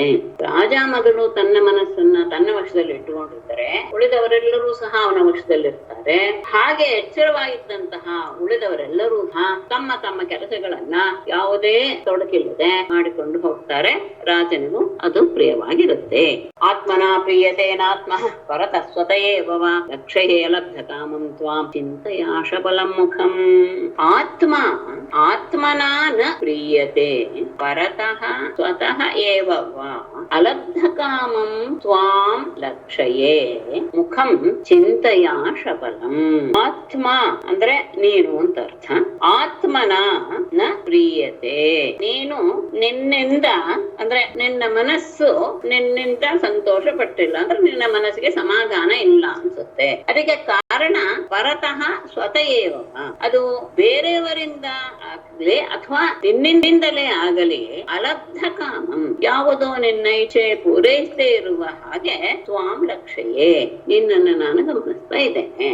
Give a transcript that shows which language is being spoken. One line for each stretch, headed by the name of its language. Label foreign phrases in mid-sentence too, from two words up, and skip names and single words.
Kannada: ರಾಜ ಮೊದಲು ತನ್ನ ಮನಸ್ಸನ್ನ ತನ್ನ ವಶದಲ್ಲಿ ಇಟ್ಟುಕೊಂಡಿರ್ತಾರೆ, ಉಳಿದವರೆಲ್ಲರೂ ಸಹ ಅವನ ವಶದಲ್ಲಿರ್ತಾರೆ. ಹಾಗೆ ಎಚ್ಚರವಾಗಿದ್ದಂತಹ ಉಳಿದವರೆಲ್ಲರೂ ಸಹ ತಮ್ಮ ತಮ್ಮ ಕೆಲಸಗಳನ್ನ ಯಾವುದೇ ತೊಡಕಿಲ್ಲದೆ ಮಾಡಿಕೊಂಡು ಹೋಗ್ತಾರೆ. ರಾಜನಿಗೂ ಅದು ಪ್ರಿಯವಾಗಿರುತ್ತೆ.
Sanskrit: ಆತ್ಮನ ಪ್ರಿಯತೇನಾತ್ಮ ಪರತ ಸ್ವತಯೇವ ಲಕ್ಷ್ಯೇ ಲಬ್ಧ ಕಾಮಂ ತ್ವಾಂ ಚಿಂತಯಾಶ ಬಲಂ ಮುಖಂ. ಆತ್ಮನ ನ ಪ್ರಿಯತೆ ಪರತಃ ಸ್ವತಃ ಏವ ವಾ ಅಲಬ್ಧ ಕಾಮಂ ತ್ವಾಂ ಲಕ್ಷ್ಯೇ ಮುಖಂ ಚಿಂತಯಾಶ ಬಲಂ.
Kannada: ಆತ್ಮ ಅಂದ್ರೆ ನೀನು ಅಂತ ಅರ್ಥ.
Sanskrit: ಆತ್ಮನ ನ ಪ್ರಿಯತೆ
Kannada: ನೀನು ನಿನ್ನಿಂದ ಅಂದ್ರೆ ನಿನ್ನ ಮನಸ್ಸು ನಿನ್ನಿಂದ ಸಂತೋಷ ಪಟ್ಟಿಲ್ಲ ಅಂದ್ರೆ ನಿನ್ನ ಮನಸ್ಸಿಗೆ ಸಮಾಧಾನ ಇಲ್ಲ ಅನ್ಸುತ್ತೆ. ಅದಕ್ಕೆ ಕಾರಣ ಕಾರಣ
Sanskrit: ಪರತಃ ಸ್ವತಃ
Kannada: ಅದು ಬೇರೆಯವರಿಂದ ಆಗಲಿ ಅಥವಾ ನಿನ್ನಿಂದಲೇ ಆಗಲಿ
Sanskrit: ಅಲಬ್ಧ ಕಾಮಂ
Kannada: ಯಾವುದೋ ನಿನ್ನ ಇಚ್ಛೆ ಪೂರೈಸದೇ ಇರುವ ಹಾಗೆ
Sanskrit: ಸ್ವಾಂ ಲಕ್ಷ್ಯೆ
Kannada: ನಿನ್ನನ್ನು ನಾನು ಗಮನಿಸ್ತಾ ಇದ್ದೇನೆ.